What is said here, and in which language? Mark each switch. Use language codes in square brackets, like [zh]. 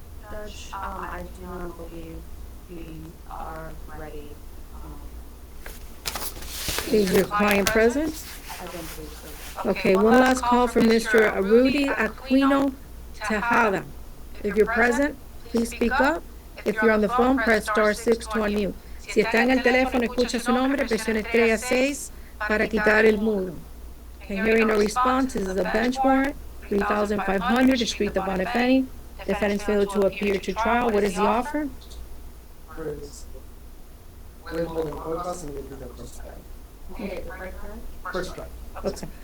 [en] Judge, I do not believe we are ready. Is your client present? I don't believe so. Okay, one last call from Mr. Rudy Aquino Tejada. If you're present, please speak up. If you're on the phone, press *6 to unmute. [es] Si está en el teléfono, escucha su nombre, presione 3 para quitar el mudo. [en] Okay, hearing no response, this is a bench warrant, 3,500 to street the bond if any. Defendants failed to appear to trial. What is the offer? Withholding court costs and we'll do the first strike. First strike. Okay.